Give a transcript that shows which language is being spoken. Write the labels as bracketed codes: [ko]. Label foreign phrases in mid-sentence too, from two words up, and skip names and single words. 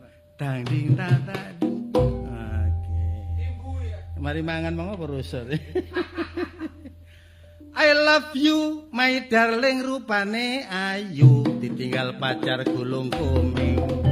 [jv] Dang ding ta ta ding. Oke. Mari mangan monggo perusur. [en] I love you, my darling [jv] rupane ayu, ditinggal pacar gulung komeng.